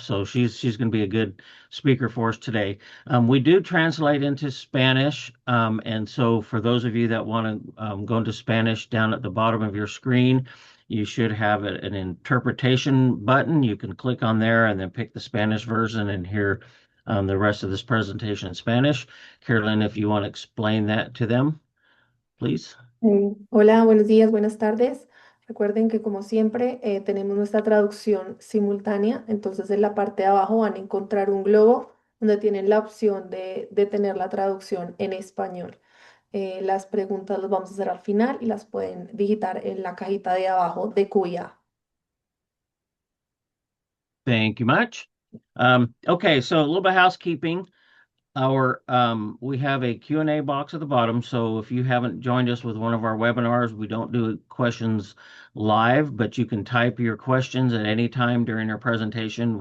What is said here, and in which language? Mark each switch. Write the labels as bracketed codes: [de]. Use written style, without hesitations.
[en] So she's going to be a good speaker for us today. We do translate into Spanish, and so for those of you that want to go into Spanish, down at the bottom of your screen, you should have an interpretation button. You can click on there and then pick the Spanish version and hear the rest of this presentation in Spanish. Carolyn, if you want to explain that to them, please. [es] Hola, buenos días, buenas tardes. Recuerden que como siempre tenemos nuestra traducción simultánea, entonces en la parte de abajo van a encontrar un globo donde tienen la opción de tener la traducción en español. Las preguntas las vamos a hacer al final y las pueden digitar en la cajita de abajo de cuya. [en] Thank you much. Okay, so a little bit of housekeeping. Our we have a Q&A box at the bottom, so if you haven't joined us with one of our webinars, we don't do questions live, but you can type your questions at any time during our presentation.